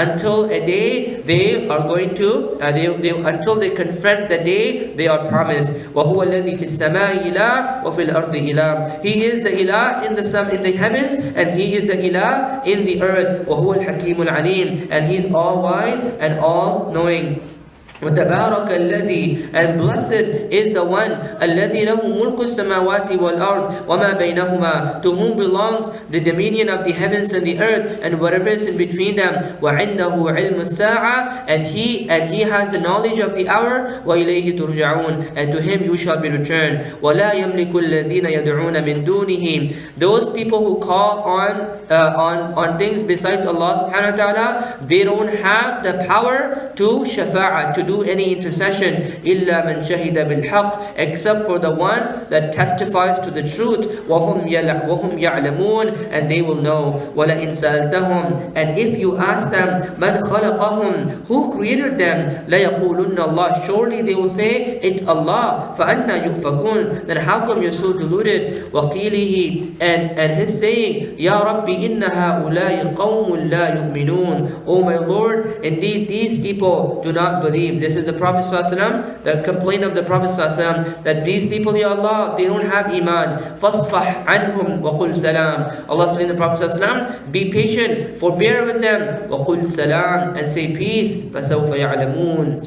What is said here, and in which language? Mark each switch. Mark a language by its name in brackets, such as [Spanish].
[English] Until a day they are going to until they confront the day they are promised. [Arabic] وَهُوَ الَّذِي فِي السَّمَاءِ إِلَهٌ وَفِي الْأَرْضِ إِلَهٌ. [English] He is the ilah in the heavens, and he is the ilah in the earth. [Arabic] وَهُوَ الْحَكِيمُ الْعَلِيمُ. [English] And he is all wise and all knowing. [Arabic] وَتَبَارَكَ الَّذِي. [English] And blessed is the one [Arabic] الَّذِي لَهُ مُلْكُ السَّمَاوَاتِ وَالْأَرْضِ وَمَا بَيْنَهُمَا. [English] To whom belongs the dominion of the heavens and the earth and whatever is in between them. [Arabic] وَعِنْدَهُ عِلْمُ السَّاعَةِ. [English] And he has the knowledge of the hour. [Arabic] وَإِلَيْهِ تُرْجَعُونَ. [English] And to him you shall be returned. [Arabic] وَلَا يَمْلِكُ الَّذِينَ يَدْعُونَ مِن دُونِهِ. [English] Those people who call on things besides Allah subhanahu wa ta'ala, they don't have the power to shafa'ah, to do any intercession. [Arabic] إِلَّا مَنْ شَهِدَ بِالْحَقِّ. [English] Except for the one that testifies to the truth. [Arabic] وَهُمْ يَعْلَمُونَ. [English] And they will know. [Arabic] وَلَئِنْ سَأَلْتَهُمْ. [English] And if you ask them, [Arabic] مَنْ خَلَقَهُمْ. [English] Who created them? [Arabic] لَيَقُولُنَّ اللَّهِ. [English] Surely they will say, it's Allah. [Arabic] فَأَنَّا يُؤْفَكُونَ. [English] Then how come you're so deluded? [Arabic] وَقِيلِهِ. [English] And his saying, [Arabic] يَا رَبِّ إِنَّ هَؤُلَاءِ قَوْمٌ لَا يُؤْمِنُونَ. [English] Oh my Lord, indeed these people do not believe. This is the Prophet ﷺ, the complaint of the Prophet ﷺ, that these people, Ya Allah, they don't have iman. [Arabic] فَاصْفَحْ عَنْهُمْ وَقُلْ سَلَامٌ. [English] Allah is telling the Prophet ﷺ, be patient, forbear with them. [Arabic] وَقُلْ سَلَامٌ. [English] And say peace. [Arabic] فَسَوْفَ يَعْلَمُونَ.